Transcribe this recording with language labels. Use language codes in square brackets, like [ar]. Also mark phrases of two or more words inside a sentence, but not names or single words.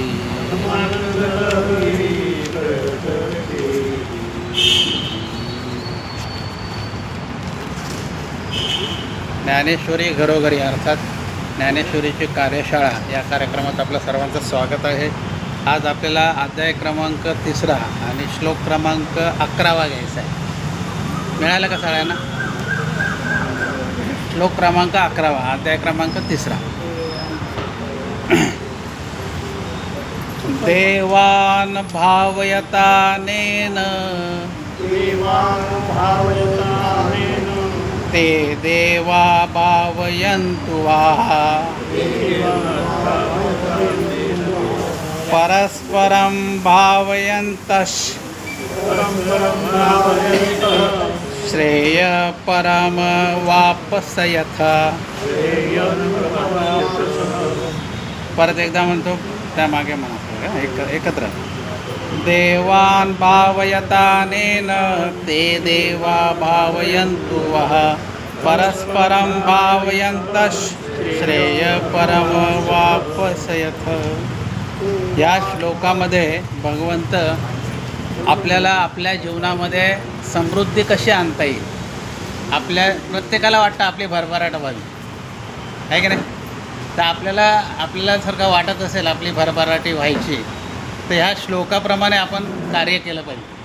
[mr] ज्ञानेश्वरी घरोघरी अर्थात ज्ञानेश्वरीची कार्यशाळा या कार्यक्रमात आपलं सर्वांचं स्वागत आहे. आज आपल्याला अध्याय क्रमांक 3 आणि श्लोक क्रमांक 11 घ्यायचा आहे. मिळालं का सगळ्यांना? श्लोक क्रमांक 11 अध्याय क्रमांक 3. [sa] देवान भावयतानेन ते देवा भावयन्तु वाह परस्परं भावयन्तः श्रेय परम वापसयथ. [mr] परत एकदा म्हणतो त्यामागे म्हणा एकत्र. [sa] देवान भावयतानेन ते देवा भावयन्तु वः परस्परं भावयन्तः श्रेय परम वापसयथ. [mr] या श्लोकामध्ये भगवंत आपल्याला आपल्या जीवनामध्ये समृद्धी कशी आणता येईल, आपल्या प्रत्येकाला वाटतं आपली भरभराट व्हावी आहे की नाही. तर आपल्याला सारखं वाटत असेल आपली भरभराटी व्हायची तर ह्या श्लोकाप्रमाणे आपण कार्य केलं पाहिजे.